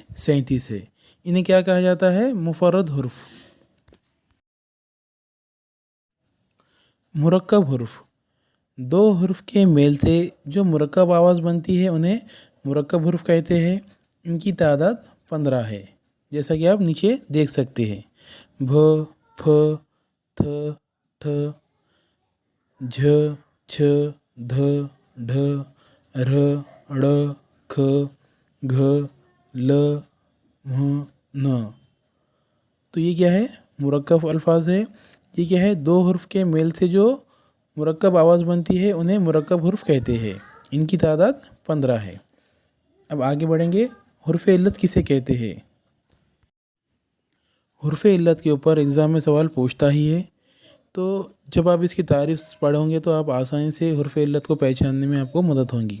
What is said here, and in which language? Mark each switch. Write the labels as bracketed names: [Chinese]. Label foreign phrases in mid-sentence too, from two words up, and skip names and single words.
[Urdu] 37 ہے۔ انہیں کیا کہا جاتا ہے؟ مفرد حروف۔ مرکب حروف، دو حروف کے میل سے جو مرکب آواز بنتی ہے انہیں مرکب حروف کہتے ہیں۔ ان کی تعداد 15 ہے، جیسا کہ آپ نیچے دیکھ سکتے ہیں۔ ب، ف، تھ، ٹھ، جھ، چھ، دھ، ڈھ، ر، ڑ، کھ، گھ، ل، مھ، ن۔ تو یہ کیا ہے؟ مرکب الفاظ ہے۔ یہ کیا ہے؟ دو حروف کے میل سے جو مرکب آواز بنتی ہے انہیں مرکب حروف کہتے ہیں۔ ان کی تعداد 15 ہے۔ اب آگے بڑھیں گے، حرف علت کسے کہتے ہیں؟ حرف علت کے اوپر ایگزام میں سوال پوچھتا ہی ہے، تو جب آپ اس کی تعریف پڑھیں گے تو آپ آسانی سے حرف علت کو پہچاننے میں آپ کو مدد ہوگی۔